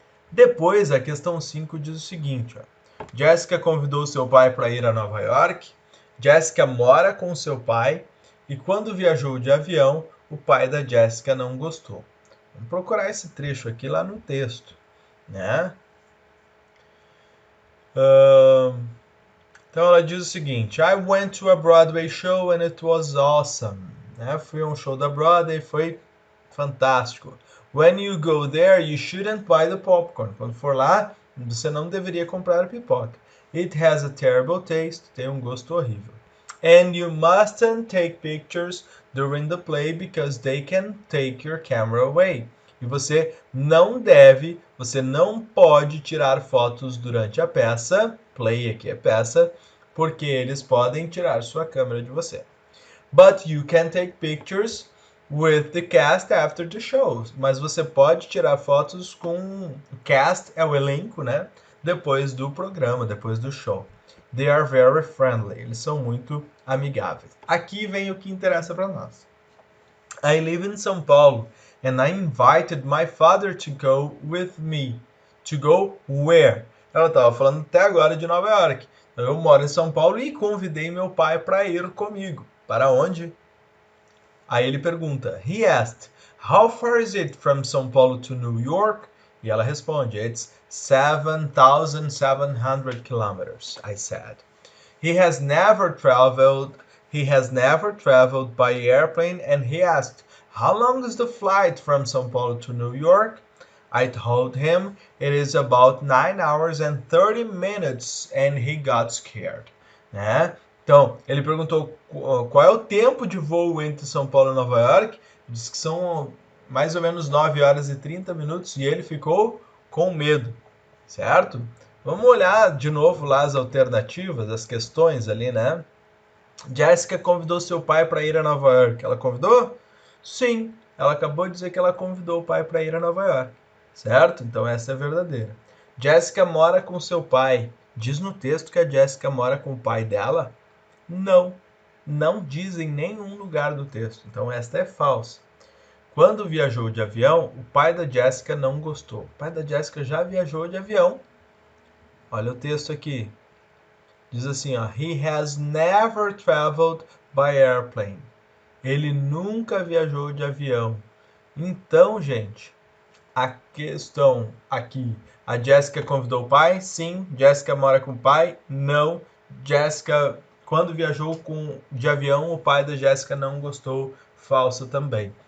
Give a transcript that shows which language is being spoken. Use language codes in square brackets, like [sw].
[pt] Depois, a questão 5 diz o seguinte, ó. Jessica convidou seu pai para ir a Nova York. Jessica mora com seu pai e quando viajou de avião, o pai da Jessica não gostou. Vamos procurar esse trecho aqui lá no texto, né? Então ela diz o seguinte, [en] I went to a Broadway show and it was awesome. [pt] Né? Fui a um show da Broadway, foi fantástico. [en] When you go there, you shouldn't buy the popcorn. [pt] Quando for lá, você não deveria comprar pipoca. [en] It has a terrible taste. [pt] Tem um gosto horrível. [en] And you mustn't take pictures during the play because they can take your camera away. [pt] E você não pode tirar fotos durante a peça, play aqui é peça, porque eles podem tirar sua câmera de você. [en] But you can take pictures with the cast after the show. [pt] Mas você pode tirar fotos com o cast, é o elenco, né? Depois do programa, depois do show. [en] They are very friendly. [pt] Eles são muito amigáveis. Aqui vem o que interessa para nós. [en] I live in São Paulo and I invited my father to go with me. To go where? [pt] Ela estava falando até agora de Nova York. Eu moro em São Paulo e convidei meu pai para ir comigo. Para onde? Aí ele pergunta, [en] he asked, how far is it from São Paulo to New York? [pt] E ela responde, [en] it's 7,700 kilometers, I said. He has never traveled by airplane, and he asked, how long is the flight from São Paulo to New York? I told him it is about 9 hours and 30 minutes, and he got scared. [pt] Né? Então, ele perguntou qual é o tempo de voo entre São Paulo e Nova York. Diz que são mais ou menos 9 horas e 30 minutos, e ele ficou com medo, certo? Vamos olhar de novo lá as alternativas, as questões ali, né? Jessica convidou seu pai para ir a Nova York. Ela convidou? Sim, ela acabou de dizer que ela convidou o pai para ir a Nova York, certo? Então essa é a verdadeira. Jessica mora com seu pai. Diz no texto que a Jessica mora com o pai dela? Não, não diz em nenhum lugar do texto. Então esta é falsa. Quando viajou de avião, o pai da Jessica não gostou. O pai da Jessica já viajou de avião. Olha o texto aqui. Diz assim, ó, [en] he has never traveled by airplane. [pt] Ele nunca viajou de avião. Então, gente, a questão aqui, a Jessica convidou o pai? Sim. Jessica mora com o pai? Não. Jessica, quando viajou de avião, o pai da Jessica não gostou. Falso também.